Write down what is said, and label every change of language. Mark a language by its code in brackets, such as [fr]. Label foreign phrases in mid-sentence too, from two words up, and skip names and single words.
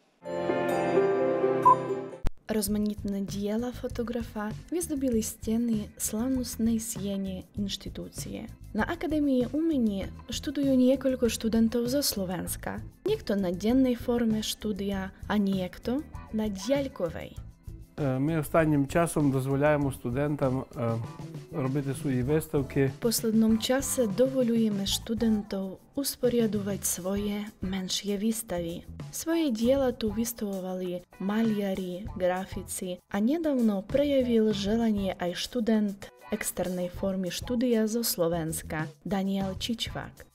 [sk] Rozmanitné diela fotografa vyzdobili steny slavnostnej siene inštitúcie. Na Akadémii umení študujú niekoľko študentov zo Slovenska. Niekto na dennej forme štúdia a niekto na diaľkovej. [uk] Ми останнім часом дозволяємо студентам робити свої виставки. [sk] V poslednom čase dovoľujeme študentov usporiadovať svoje menšie výstavy. Svoje diela tu vystavovali maliari, grafici a nedávno prejavil želanie aj študent externej formy štúdia zo Slovenska, Daniel Čičvák.